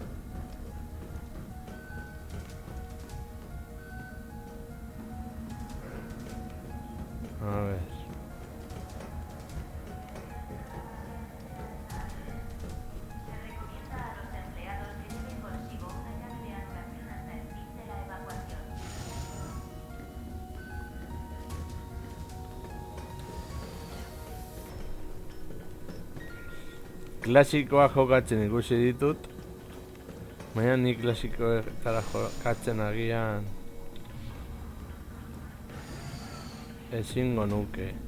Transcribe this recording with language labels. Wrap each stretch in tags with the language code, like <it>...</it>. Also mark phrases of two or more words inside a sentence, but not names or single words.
<es>A ver. Se recomienda a los empleados que lleven consigo una llave de anulación hasta el fin de la evacuación.</es> <eu>Klasikoa jokatzen ikusi ditut. Baina ni klasikoetara jokatzen agian ezingo nuke.</eu>